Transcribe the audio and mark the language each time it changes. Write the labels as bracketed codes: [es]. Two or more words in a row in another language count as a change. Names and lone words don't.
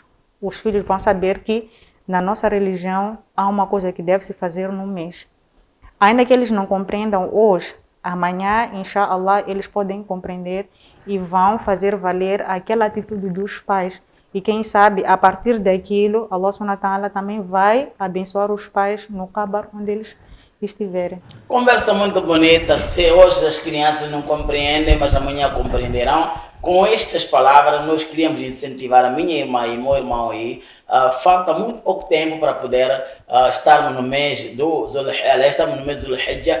[pt] Os filhos vão saber que, na nossa religião, há uma coisa que deve se fazer no mês. Ainda que eles não compreendam hoje, amanhã, inshallah, eles podem compreender e vão fazer valer aquela atitude dos pais. E quem sabe, a partir daquilo, [ar] الله سبحانه وتعالى [pt] também vai abençoar os pais no Kabar, onde eles estiverem. Conversa muito bonita. Se hoje as crianças não compreendem, mas amanhã compreenderão. Com estas palavras, nós queríamos incentivar a minha irmã e meu irmão aí. Falta muito pouco tempo para poder estarmos no mês do Dhul Hijjah.